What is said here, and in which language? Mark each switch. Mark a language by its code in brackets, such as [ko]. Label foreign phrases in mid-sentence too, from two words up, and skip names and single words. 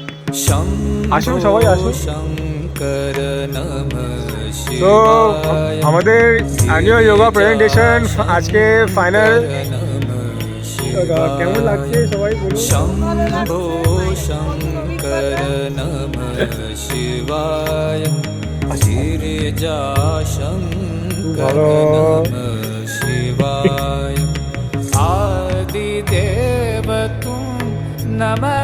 [bn] আসুন সবাই আসুন। তো আমাদের [en] annual yoga presentation [bn] আজকে ফাইনাল। কেমন লাগছে সবাই বলুন। [sa] शम्भो शङ्कर नमः शिवाय गिरिजाशङ्कर नमः शिवाय आदिदेव तुम नमः